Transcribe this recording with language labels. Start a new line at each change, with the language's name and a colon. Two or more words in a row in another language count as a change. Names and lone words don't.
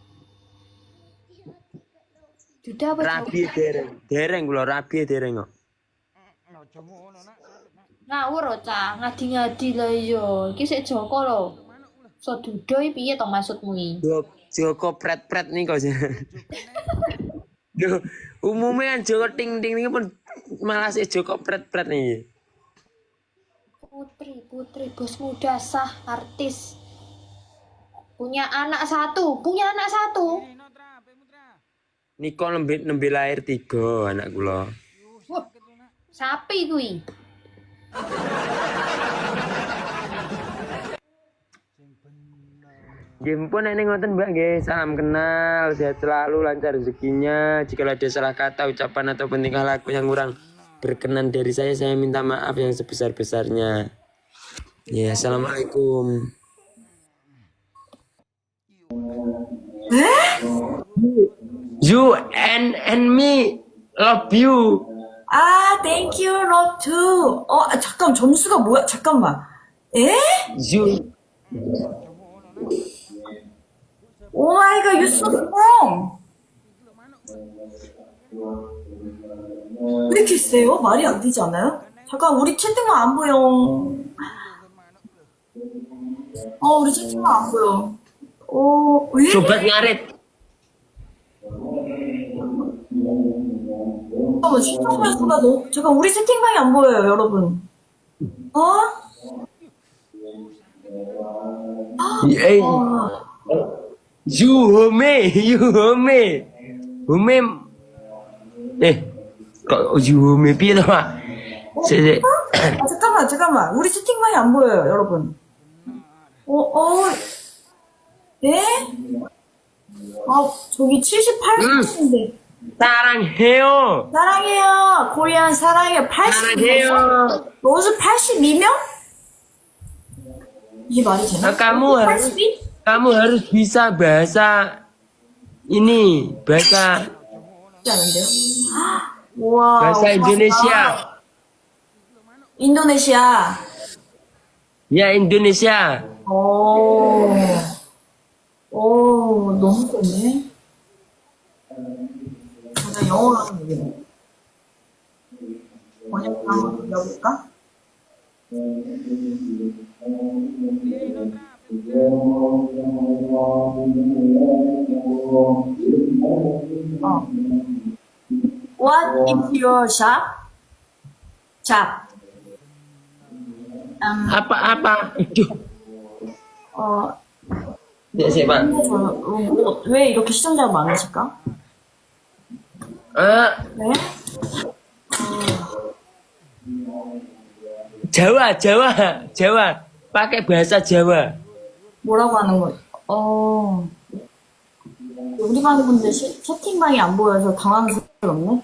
Javanese: Duda apa Rabi dereng kula rabi dereng kok. ngawur lho cah, ngadi-ngadi lho iya. Iki sik Joko lho. So duda iki piye to maksudmu iki? Joko pret-pret nih kok. Duh,
Indonesian: umumnya kan Joko ting-ting ini pun malah si Joko pret-pret nih. Putri, bos muda sah, artis. Punya anak satu.
Javanese: Niko nembe lahir 3 anak kula. Wah, sapi kuwi. Nggih pun nek ngoten Mbak nggih,
Indonesian: salam kenal, sehat selalu, lancar rezekinya. Jika ada salah kata, ucapan ataupun tingkah laku yang kurang berkenan dari saya minta maaf yang sebesar-besarnya. Ya, assalamualaikum.
English: You and me love you. 아, thank you, love too.
Korean: 잠깐, 점수가 뭐야? 잠깐만. 에?
English: You. Oh my god, you're so strong.
Korean: 왜 이렇게 세요? 말이 안 되지 않아요? 잠깐, 우리 채팅만 안 보여. 우리 채팅만 안 보여. 왜?
Indonesian: Sobat ngarit.
Korean: 잠깐, 우리 채팅방이 안 보여요, 여러분.
English: You home.
Javanese: Kok
English: you home
Javanese: piye to, Pak?
Korean: 잠깐만. 우리 채팅방이 안 보여요, 여러분. 네? 저기 78분인데. 사랑해요. 사랑해요. 코리안 사랑해요. 82명? 사랑해요. 로즈 82명? 이게 말이 되나?
Indonesian: Kamu harus bisa bahasa ini, bahasa
Korean: 쉽지 않은데요? 우와.
Indonesian: Bahasa Indonesia.
Korean: 인도네시아.
Indonesian: Ya, Indonesia.
Korean: 오. 오, 너무 좋네. 제가 영어로 하는 얘기네. 번역 한번 돌려볼까? 어.
English: What is your shop? Shop.
Indonesian: Apa-apa? Aduh. 어,
Javanese: Sik, Pak.
Korean: 왜 이렇게 시청자가 많으실까? Ah, 네?
Indonesian: Jawa, Jawa, Jawa. Pakai bahasa Jawa.
Korean: 뭐라고 하는 거? 우리 반 분들 채팅방이 안 보여서 당황스럽네.